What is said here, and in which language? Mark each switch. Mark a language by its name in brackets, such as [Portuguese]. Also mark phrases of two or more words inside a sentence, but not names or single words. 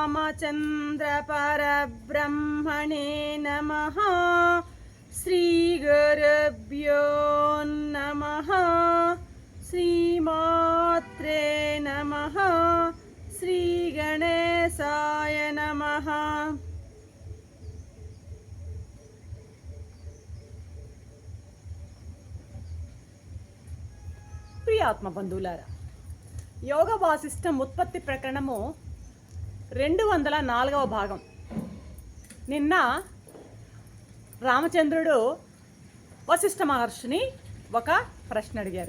[Sanskrit] रामचन्द्रपरब्रह्मणे नमः। श्रीगुरुभ्यो नमः। श्रीमात्रे नमः। श्रीगणेशाय नमः। [Telugu] ప్రియాత్మ బంధువులారా, యోగ వాసిష్టం ఉత్పత్తి ప్రకరణము 204వ భాగం. నిన్న రామచంద్రుడు వశిష్ఠ మహర్షిని ఒక ప్రశ్న అడిగారు.